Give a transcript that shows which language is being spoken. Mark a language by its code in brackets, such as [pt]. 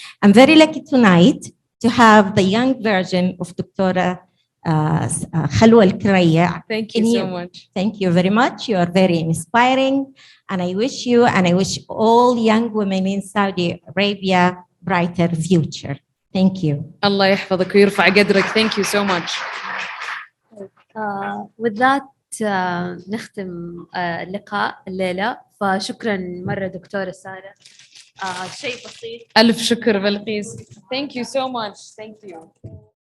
[en] I'm very lucky tonight to have the young version of Dr. Khalwa Al-Kuraya. Thank you so much. Thank you very much. You are very inspiring. And I wish you and I wish all young women in Saudi Arabia brighter future. Thank you. [ar] Allah يحفظك ويرفع قدرك. [en] Thank you so much. With that [ar] نختم اللقاء الليلة. فشكرا مرة دكتورة سارة. شيء بسيط. ألف شكر بلقيس. [en] Thank you so much. Thank you.